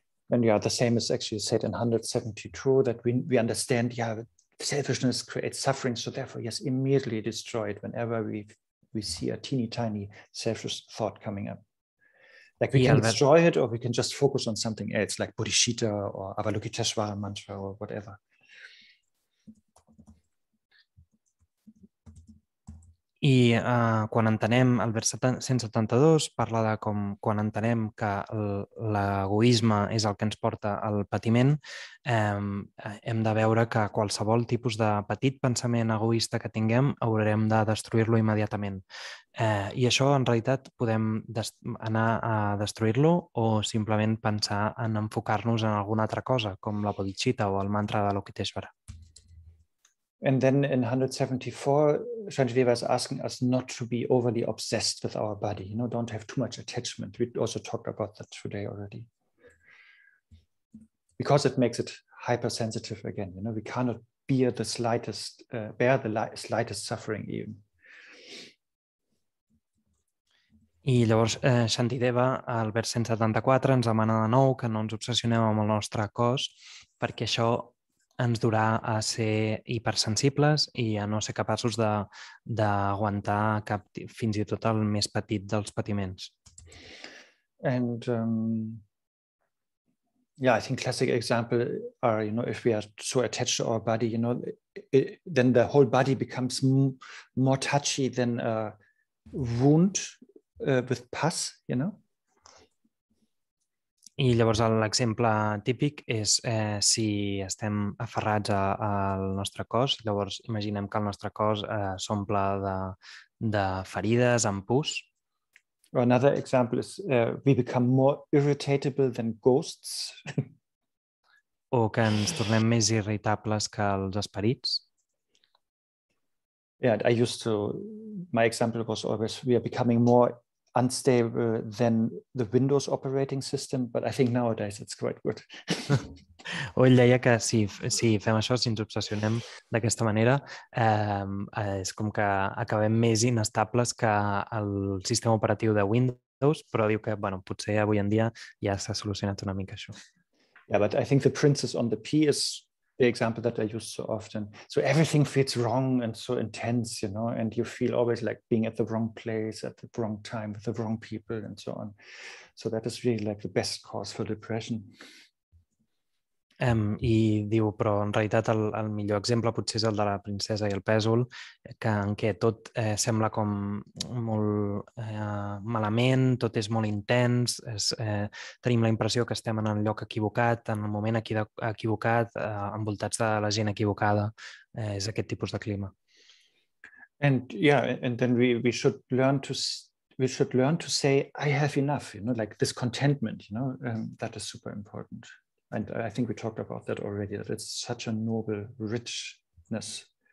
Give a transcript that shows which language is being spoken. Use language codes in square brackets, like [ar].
[en] And the same is actually said in 172, that we understand, selfishness creates suffering, so therefore, yes, immediately destroy it whenever we see a teeny tiny selfish thought coming up. Like we can destroy it, or we can just focus on something else, like Bodhisattva or Avalokiteshvara mantra or whatever. [ca] I quan entenem el vers 172 parla de com quan entenem que l'egoisme és el que ens porta al patiment, hem de veure que qualsevol tipus de petit pensament egoista que tinguem haurem de destruir-lo immediatament. I això en realitat podem anar a destruir-lo o simplement pensar en enfocar-nos en alguna altra cosa, com la bodhicitta o el mantra de Avalokiteshvara. [en] And then in 174, Shantideva is asking us not to be overly obsessed with our body. Don't have too much attachment. We also talked about that today already. Because it makes it hypersensitive again. We cannot bear the slightest suffering even. [ca] I llavors Shantideva, al vers 174, ens demana de nou que no ens obsessionem amb el nostre cos perquè això ens durà a ser hipersensibles i a no ser capaços d'aguantar fins i tot el més petit dels patiments. [en] And I think classic example are, if we are so attached to our body, then the whole body becomes more touchy than a wound with pus, [ca] I llavors l'exemple típic és si estem aferrats al nostre cos, llavors imaginem que el nostre cos s'omple de ferides amb pus. [en] Or another example is we become more irritable than ghosts. [ca] O que ens tornem més irritables que els esperits. [en] Yeah, my example was always we are becoming more unstable than the Windows operating system, but I think nowadays it's quite good. [ca] O ell deia que si fem això, si ens obsessionem d'aquesta manera, és com que acabem més inestables que el sistema operatiu de Windows, però diu que potser avui en dia ja s'ha solucionat una mica això. [en] Yeah, but I think the princess on the pea is the example that I use so often. So everything feels wrong and so intense, and you feel always like being at the wrong place at the wrong time with the wrong people and so on. So that is really like the best cause for depression. [ca] I diu, però en realitat el millor exemple potser és el de la princesa i el pèsol, en què tot sembla com molt malament, tot és molt intens, tenim la impressió que estem en el lloc equivocat, en el moment equivocat, envoltats de la gent equivocada. És aquest tipus de clima. [en] And then we should learn to say, I have enough, like this contentment, that is super important. And I think we talked about that already, that it's such a noble richness.